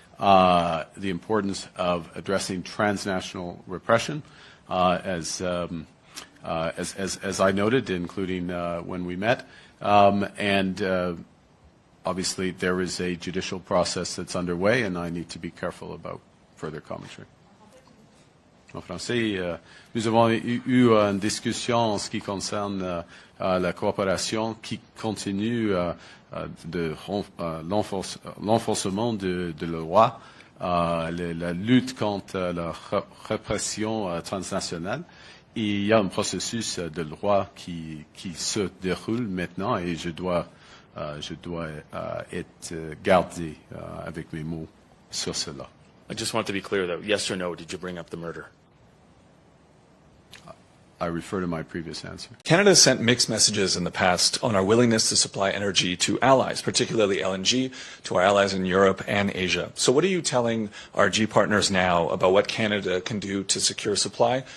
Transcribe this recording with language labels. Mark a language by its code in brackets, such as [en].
[en] The importance of addressing transnational repression, as I noted, including when we met, and obviously there is a judicial process that's underway, and I need to be careful about further commentary. [fr] En français, nous avons eu une discussion en ce qui concerne la coopération qui continue de l'enforcement de la loi, la lutte contre la répression transnationale. Il y a un processus de loi qui se déroule maintenant et je dois être gardé avec mes mots sur cela. [en] I just want to be clear, though. Yes or no, did you bring up the murder? I refer to my previous answer. Canada has sent mixed messages in the past on our willingness to supply energy to allies, particularly LNG, to our allies in Europe and Asia. So what are you telling our G partners now about what Canada can do to secure supply?